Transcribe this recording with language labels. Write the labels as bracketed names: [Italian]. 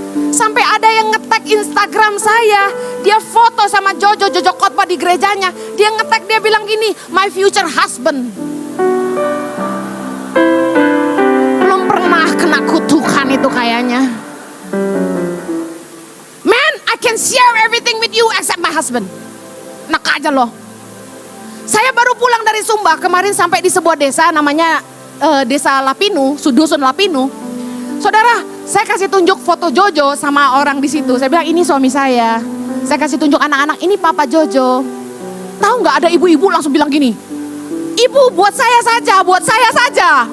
[Indonesian] Sampai ada yang nge-tag Instagram saya, dia foto sama Jojo khotbah di gerejanya. Dia nge-tag, dia bilang gini, [English] my future husband. [Indonesian] Belum pernah kena kutukan itu kayaknya. [English] Man, I can share everything with you except my husband. [Indonesian] Enak aja loh. Saya baru pulang dari Sumba, kemarin sampai di sebuah desa namanya Desa Lapinu, Dusun Lapinu. Saudara, saya kasih tunjuk foto Jojo sama orang di situ. Saya bilang ini suami saya. Saya kasih tunjuk anak-anak, ini papa Jojo. Tahu nggak, ada ibu-ibu langsung bilang gini, ibu buat saya saja, buat saya saja.